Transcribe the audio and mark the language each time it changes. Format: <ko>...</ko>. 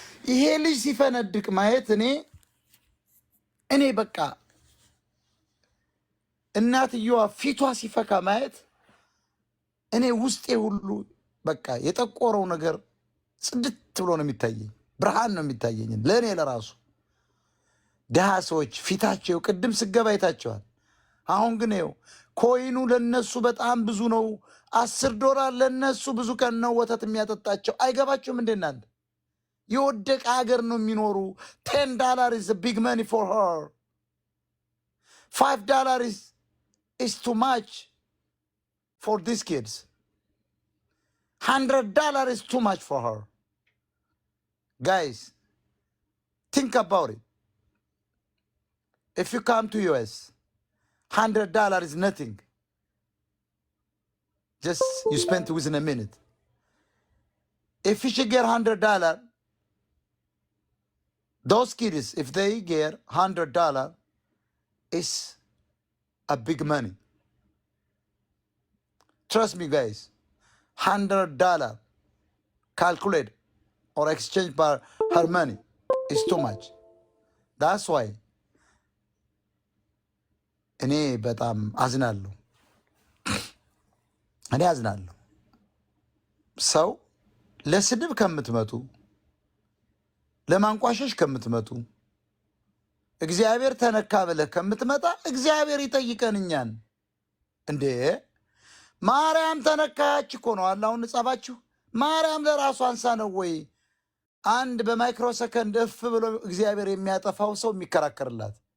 <am>ይሄ ልጅ ሲፈነድቅ ማየት እኔ በቃ እናትየዋ ፊቷ ሲፈካ ማየት እኔ ውስጤ ሁሉ በቃ የጠቆረው ነገር ጽድት ብሎ ነው የሚታየኝ። ብርሃን ነው የሚታየኝ ለእኔ ለራሱ። ድሃ ሰዎች ፊታቸው ቅድም ስገባ አይታቸዋል። አሁን ግን ይኸው ኮይኑ ለነሱ በጣም ብዙ ነው። $10 ለነሱ ብዙ ቀን ነው ወተት የሚያጠጣቸው። አይገባችሁም እንዴ እናንተ? የወደቀ ሀገር ነው የሚኖሩ።</am> <en>$10 is a big money for her. $5 is too much for these kids. $100 is too much for her. Guys, think about it. If you come to US, $100 is nothing. Just you spend it within a minute. If you should get $100, those kids, if they get $100, it's a big money. Trust me, guys. $100 calculate or exchange for her money is too much. That's why</en> <am>እኔ በጣም አዝናለሁ። እኔ አዝናለሁ። ሰው ለስድብ ከምትመጡ ለማንቋሸሽ ከምትመጡ እግዚአብሔር ተነካ ብለህ ከምትመጣ እግዚአብሔር ይጠይቀን እኛን። እንዴ ማርያም ተነካች እኮ ነው አላሁን ጻፋችሁ። ማርያም ለራሱ አንሳ ነው ወይ አንድ በማይክሮ ሰከንድ እፍ ብሎ እግዚአብሔር የሚያጠፋው ሰው የሚከራከርላት?</am>